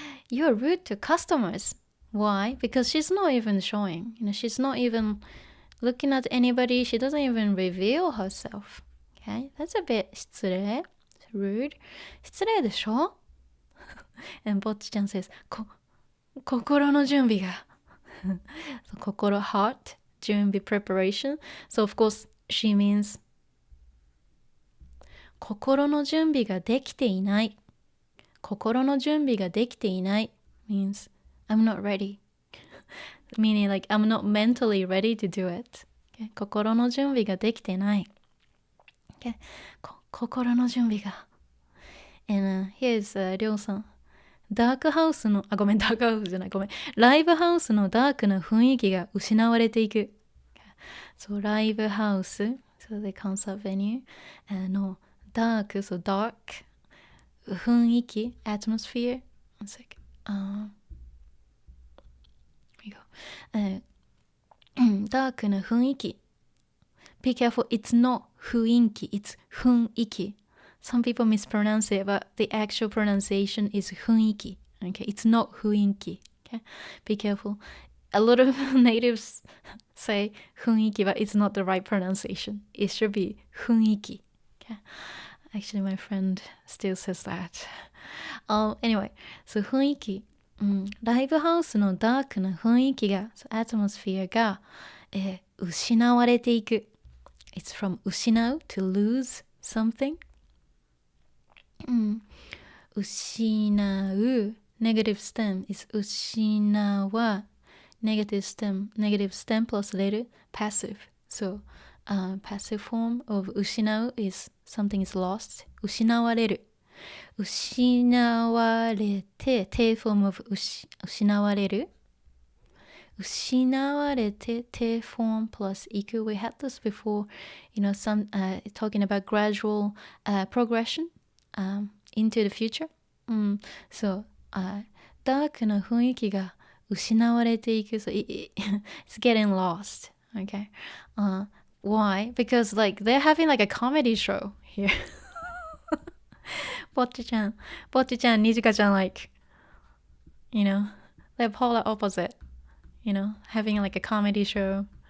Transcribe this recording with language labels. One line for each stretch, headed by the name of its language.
English: you're rude to customers why because she's not even showing she's not even looking at anybody she doesn't even reveal herself okay that's a bit 失礼rude 失礼でしょand ぼっちちゃん says
Japanese: 心の準備が
English: so, 心 heart 準備 preparation so of course she means
Japanese: 心の準備ができていない心の準備ができていない
English: means I'm not ready meaning like I'm not mentally ready to do it、okay?
Japanese: 心の準備ができてない、
English: okay?
Japanese: 心の準備が
English: and here's
Japanese: りょうさんダークハウスの、ごめん、ダークハウスじゃない、ごめん。ライブハウスのダークな雰囲気が失われていく。そう、ライブハウス、
English: so the concert venue, のダーク、so dark, 雰囲気、atmosphere, one second. Here we go.
Japanese: ダークな雰囲気。
English: Be careful, it's not 雰囲気, it's 雰囲気。 Some people mispronounce it, but the actual pronunciation is 雰囲気. Okay, it's not 雰囲気. Okay, be careful. A lot of natives say 雰囲気, but it's not the right pronunciation. It should be 雰囲気. Okay, actually, my friend still says that. Anyway, so 雰囲気。
Japanese: ライブハウスのダークな雰囲気が、
English: アトモスフィア
Japanese: が、失われていく。
English: It's from 失う to lose something. 失う negative stem is 失わ negative stem plus later passive. So passive form of 失う is something is lost.
Japanese: 失われる。
English: 失われて te form of 失われる。失われて te form plus iku. We had this before, some talking about gradual progression into the future. So
Japanese: ダークな雰囲気が失われていく.
English: So it's getting lost. Okay. Why? Because like they're having like a comedy show here. Bocchi-chan, Nijika-chan, like, they're polar opposite, having like a comedy show.